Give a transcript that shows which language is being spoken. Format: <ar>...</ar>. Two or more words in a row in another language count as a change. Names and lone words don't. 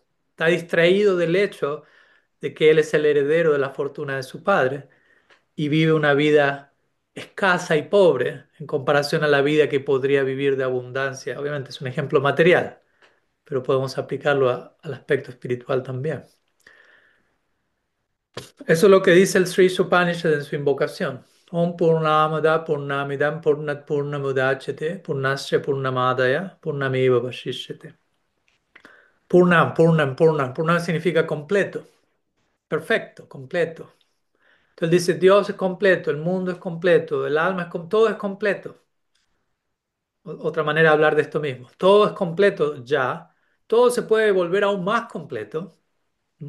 <es>Está distraído del hecho de que él es el heredero de la fortuna de su padre y vive una vida escasa y pobre en comparación a la vida que podría vivir de abundancia. Obviamente es un ejemplo material, pero podemos aplicarlo al aspecto espiritual también. Eso es lo que dice el Sri Upanishad en su invocación.</es> <sa>Om Purnamada Purnamidam Purnat Purnamudachyate Purnasya Purnamadaya Purnameva Vashishyate. Purnam, Purnam, Purnam.</sa> <es>Purnam significa completo, perfecto, completo. Entonces dice, Dios es completo, el mundo es completo, el alma todo es completo. Otra manera de hablar de esto mismo. Todo es completo ya, todo se puede volver aún más completo. ¿Mm?</es>